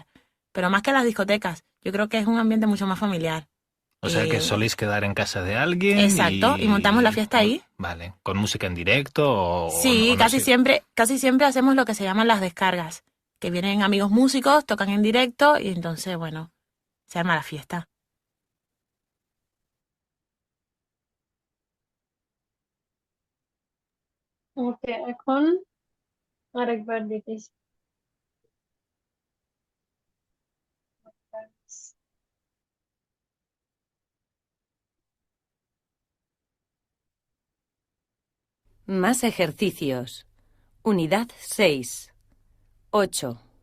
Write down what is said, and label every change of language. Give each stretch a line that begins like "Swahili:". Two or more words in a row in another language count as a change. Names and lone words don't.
Spanish: Pero más que las discotecas, yo creo que es un ambiente mucho más familiar. O sea que Eh, soléis quedar en casa de alguien Exacto, y montamos la fiesta ahí. Vale, con música en directo o Sí, o no casi sé. siempre hacemos lo que se llaman las descargas, que vienen amigos músicos, tocan en directo y entonces, bueno, se arma la fiesta.
Bangla: ওকে, এখন আরেকবার দেখিস।
Spanish: Más ejercicios. Unidad 6. 8.